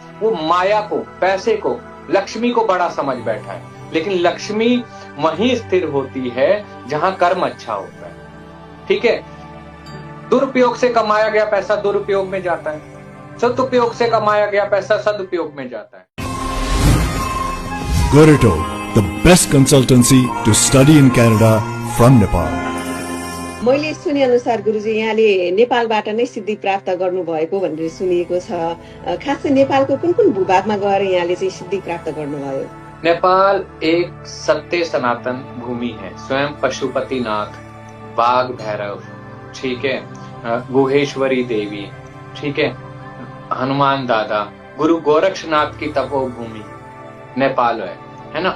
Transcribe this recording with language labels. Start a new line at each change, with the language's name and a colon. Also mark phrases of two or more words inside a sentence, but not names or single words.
Hindi: वो माया को, पैसे को, लक्ष्मी को बड़ा समझ बैठा है। लेकिन लक्ष्मी वहीं स्थिर होती है जहां कर्म अच्छा होता है, ठीक है। दुरुपयोग से कमाया गया पैसा दुरुपयोग में जाता है, सदुपयोग से कमाया गया पैसा सदुपयोग में जाता है।
English: Goreto, the best consultancy to study in Canada from Nepal.
Nepali: मैले सुने अनुसार गुरुजी यहाँले नेपालबाट नै सिद्धि प्राप्त गर्नुभएको भनेर सुनिएको छ। खास चाहिँ नेपालको कुन कुन भूभागमा गएर यहाँले चाहिँ सिद्धि प्राप्त गर्नुभयो?
Hindi: नेपाल एक सत्य सनातन भूमि है। स्वयं पशुपतिनाथ, बाघ भैरव, ठीक है, गुहेश्वरी देवी, ठीक है, हनुमान दादा, गुरु गोरक्षनाथ की तपोभूमि नेपाल है ना।